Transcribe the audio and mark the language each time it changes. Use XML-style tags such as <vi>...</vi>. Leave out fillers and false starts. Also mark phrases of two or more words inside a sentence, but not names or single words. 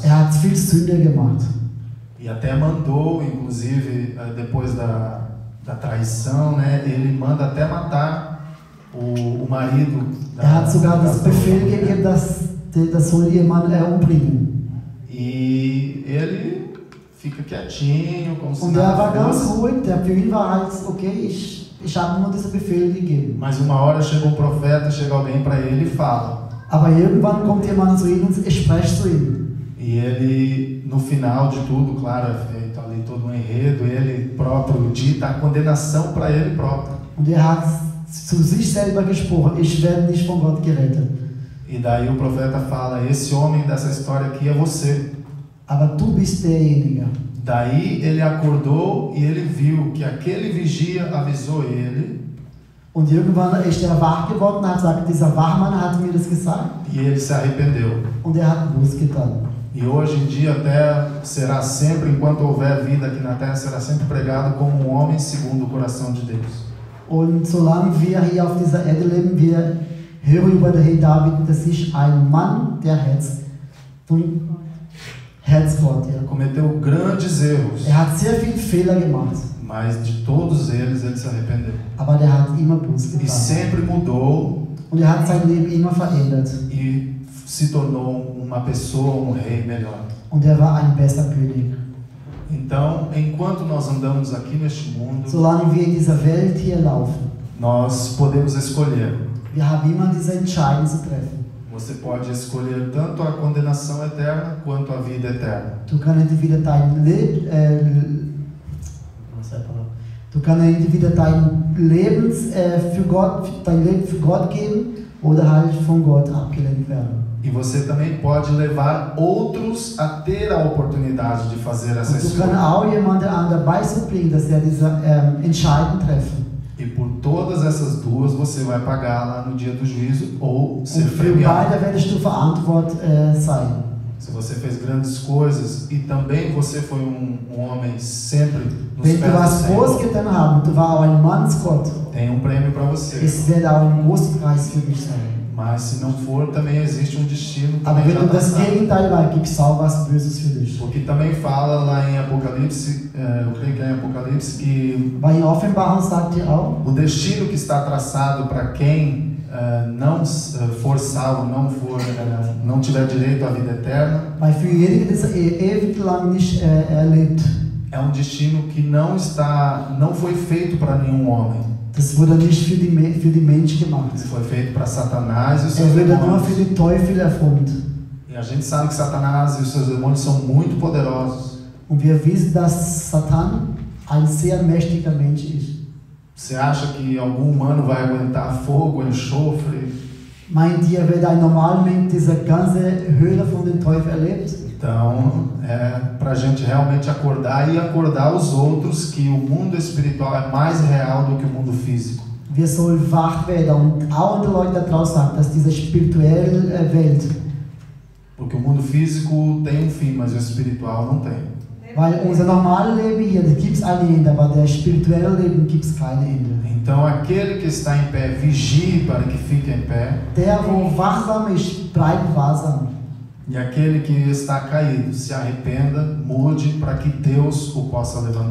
<de>Hat viel Sünde gemacht.</de> <pt>E até mandou, inclusive, depois da traição, né? Ele manda até matar o marido.</pt> <de>Hat sogar das Befehl gegeben, das soll jemand umbringen.</de> <pt>E ele fica quietinho, como se</pt> <de>Und war ganz ruhig. Für ihn war halt, okay, ich habe nur diesen Befehl gegeben.</de> <pt>Mas uma hora chega um profeta, chega alguém para ele e fala.</pt> <de>Aber irgendwann kommt jemand zu ihm und spricht zu ihm.</de> <pt>E ele, no final de tudo, claro, é feito ali todo um enredo, ele próprio dita a condenação para ele próprio.</pt> <de>Und hat zu sich selber gesprochen, ich werde nicht von Gott gerettet.</de> <pt>E daí o profeta fala, esse homem dessa história aqui é você.</pt> <de>Aber du bist derjenige.</de> <pt>Daí ele acordou e ele viu que aquele vigia avisou ele.</pt> <de>Und irgendwann ist wach geworden und hat gesagt, dieser Wachmann hat mir das gesagt.</de> <pt>E ele se arrependeu.</pt> <de>Und hat Buß getan.</de> <pt>E hoje em dia até será sempre, enquanto houver vida aqui na terra, será sempre pregado como um homem segundo o coração de Deus.</pt> <de>Und solange wir hier auf dieser Erde leben, wir hören über den Herrn David, das ist ein Mann, der Herzgott. Ja.</de> <pt>Cometeu grandes erros.</pt> <de>Hat sehr viele Fehler gemacht.</de> <pt>Mas de todos eles ele se arrependeu.</pt> <de>Aber der hat immer Buß getan.</de> <pt>E sempre mudou.</pt> <de>Und hat sein Leben immer verändert.</de> <pt>E se tornou uma pessoa, rei melhor.</pt> <de>Und war ein besser König.</de> <pt>Então, enquanto nós andamos aqui neste mundo,</pt> <de>solange wir in dieser Welt hier laufen,</de> <pt>nós podemos escolher.</pt> <de>Wir haben immer diese Entscheidung zu treffen.</de> <pt>Você pode escolher tanto a condenação eterna quanto a vida eterna.</pt> <de>Du kannst entweder dein Leben für Gott geben oder halt von Gott abgelehnt werden.</de> <pt>E você também pode levar outros a ter a oportunidade de fazer essa escolha.</pt> <de>Du kannst</de> <pt>escolha.</pt> <de>auch jemanden dabei bringen, dass diese Entscheidung treffen.</de> <pt>E por todas essas duas você vai pagar lá no dia do juízo ou ser</pt> <de>Und für</de> <pt>premiado.</pt> <de>beide werdest du verantwortlich sein.</de> <pt>Se você fez grandes coisas e também você foi um homem sempre nos</pt> <de>Wenn du</de> <pt>pés do</pt> <de>was groß</de> <pt>Senhor,</pt> <de>getan hast, du warst auch ein Mannsgott,</de> <pt>tem um prêmio para você.</pt> <de>es wird auch ein großer Preis für dich sein.</de> <pt>Mas se não for, também existe um destino</pt> <de>Aber</de> <pt>também</pt> <de>wenn du das</de> <pt>traçado.</pt> <de>Gegenteil war, gibt es auch was Böses für dich.</de> <pt>Porque também fala lá em Apocalipse, eu creio que é em Apocalipse, que</pt> <de>Weil in Offenbarung sagt ihr auch,</de> <pt>o destino que está traçado para quem não for salvo, não tiver direito à vida eterna,</pt> <de>weil für jeden, der ewig lang nicht erlebt,</de> <pt>é um destino que não foi feito para nenhum homem.</pt> <de>Das wurde nicht für die Mensch gemacht.</de> <pt>Isso foi feito para Satanás e os seus</pt> <de>Er wurde nur</de> <pt>demônios.</pt> <de>für den Teufel erfunden.</de> <pt>E a gente sabe que Satanás e os seus demônios são muito poderosos.</pt> <de>Und wir wissen, dass Satan ein sehr mächtiger Mensch ist.</de> <pt>Você acha que algum humano vai aguentar fogo, enxofre?</pt> <de>Meint ihr, wenn ein Normalmensch diese ganze Höhle von dem Teufel erlebt?</de> <pt>Então, é para a gente realmente acordar e acordar os outros que o mundo espiritual é mais real do que o mundo físico.</pt> <de>Wir sollen wach werden und auch den Leuten da draußen sagen, dass diese spirituelle Welt,</de> <pt>Porque o mundo físico tem um fim, mas o espiritual não tem.</pt> <de>weil unser normales Leben hier, da gibt es ein Ende, aber der spirituelle Leben gibt es kein Ende.</de> <pt>Então, aquele que está em pé, vigie para que fique em pé.</pt> <de>Der, wo wachsam ist, bleibt wachsam.</de> <pt>E aquele que está caído, se arrependa, mude para que Deus o possa levantar.</pt>